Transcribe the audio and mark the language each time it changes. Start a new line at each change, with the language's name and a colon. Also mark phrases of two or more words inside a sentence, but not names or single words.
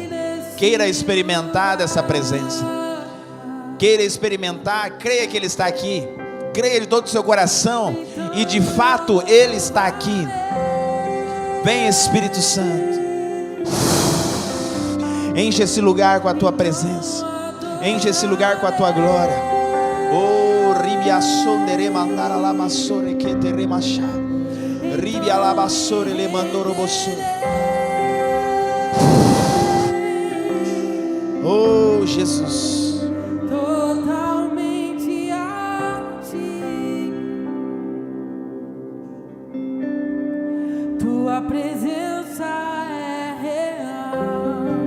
Portuguese: Queira experimentar dessa presença. Queira experimentar, creia que Ele está aqui. Creia de todo o seu coração e de fato Ele está aqui. Vem, Espírito Santo. Enche esse lugar com a tua presença. Enche esse lugar com a tua glória. Oh, ribiassondere mandara la massore que te remachá. Ribia la bassore le mandoro bosso. Oh, Jesus. Totalmente a ti. Tua presença é real.